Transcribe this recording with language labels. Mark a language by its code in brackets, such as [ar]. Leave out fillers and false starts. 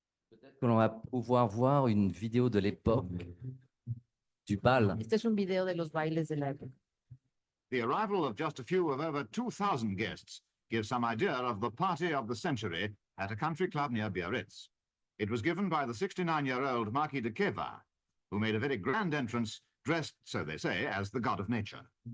[fr] Peut-être que l'on va pouvoir voir une vidéo de l'époque du bal. [es] Este es un video de los bailes de la época. [en] The arrival of just a few of over 2,000 guests gives some idea of the party of the century at a country club near Biarritz. It was given by the 69-year-old Marquis de Cuevas, who made a very grand entrance, dressed, so they say, as the god of nature.